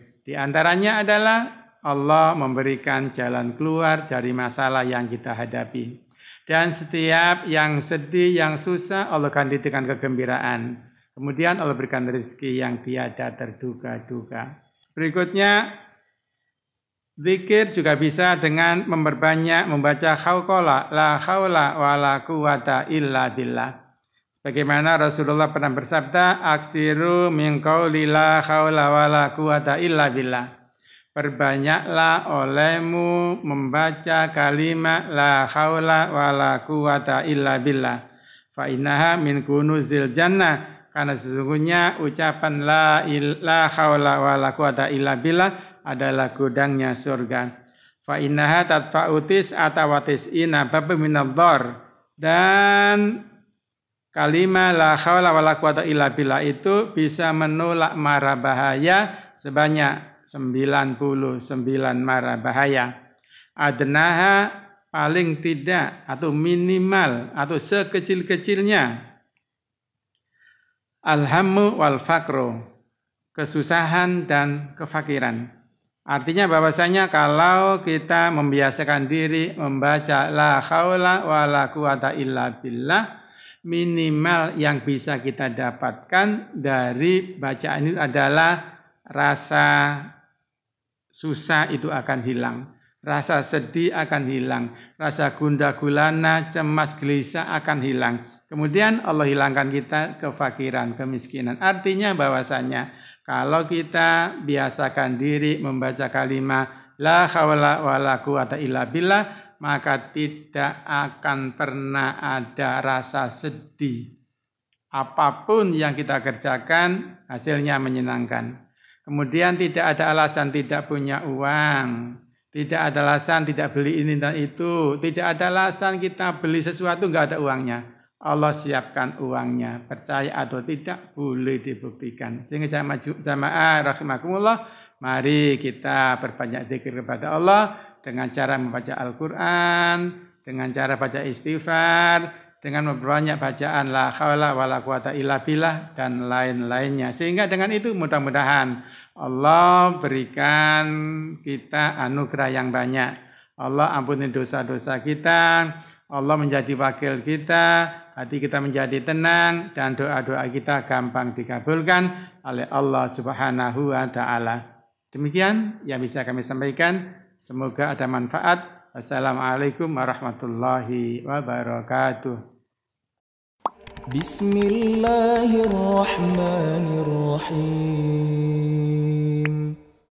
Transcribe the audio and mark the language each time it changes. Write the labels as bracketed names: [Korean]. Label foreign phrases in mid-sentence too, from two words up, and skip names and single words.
[Indonesian] Di antaranya adalah Allah memberikan jalan keluar dari masalah yang kita hadapi. Dan setiap yang sedih, yang susah, Allah ganti dengan kegembiraan. Kemudian Allah berikan rezeki yang tiada terduga-duga. Berikutnya, zikir juga bisa dengan memperbanyak membaca khawqala, [Arabic] لا حول ولا قوة إلا بالله. [Indonesian] Sebagaimana Rasulullah pernah bersabda, [Arabic] أكثروا من قول لا حول ولا قوة إلا بالله. [Indonesian] Perbanyaklah olehmu membaca kalimat [Arabic] لا حول ولا قوة إلا بالله. فإنها من كنوز الجنة. [Indonesian] Karena sesungguhnya ucapan [Arabic] لا حول ولا قوة إلا بالله [Indonesian] adalah gudangnya surga. [Arabic] فإنها تدفع تسعة وتسعين بابا من الضر. [Indonesian] Dan kalimat [Arabic] لا حول ولا قوة إلا بالله [Indonesian] itu bisa menolak mara bahaya sebanyak 99 mara bahaya. Adnaha paling tidak atau minimal atau sekecil-kecilnya [Arabic] الهم والفقر, [Indonesian] kesusahan dan kefakiran. Artinya bahwasanya kalau kita membiasakan diri membaca [Arabic] لا حول ولا قوة إلا بالله, [Indonesian] minimal yang bisa kita dapatkan dari bacaan ini adalah rasa susah itu akan hilang, rasa sedih akan hilang, rasa gundah gulana, cemas, gelisah akan hilang. Kemudian Allah hilangkan kita kefakiran, kemiskinan. Artinya bahwasanya kalau kita biasakan diri membaca kalimat [Arabic] لا حول ولا قوة إلا بالله, [Indonesian] maka tidak akan pernah ada rasa sedih. Apapun yang kita kerjakan, hasilnya menyenangkan. Kemudian tidak ada alasan tidak punya uang, tidak ada alasan tidak beli ini dan itu, tidak ada alasan kita beli sesuatu enggak ada uangnya. Allah siapkan uangnya, percaya atau tidak boleh dibuktikan. Sehingga jamaah rahimakumullah, mari kita perbanyak zikir kepada Allah dengan cara membaca Al-Quran, dengan cara baca istighfar, dengan memperbanyak bacaan [Arabic] لا حول ولا قوة إلا بالله [Indonesian] dan lain-lainnya. Sehingga dengan itu mudah-mudahan Allah berikan kita anugerah yang banyak. Allah ampuni dosa-dosa kita, Allah menjadi wakil kita, hati kita menjadi tenang, dan doa-doa kita gampang dikabulkan oleh Allah [Arabic] سبحانه وتعالى. [Indonesian] Demikian yang bisa kami sampaikan. Semoga ada manfaat. [Arabic] والسلام عليكم ورحمة الله وبركاته. بسم الله الرحمن الرحيم.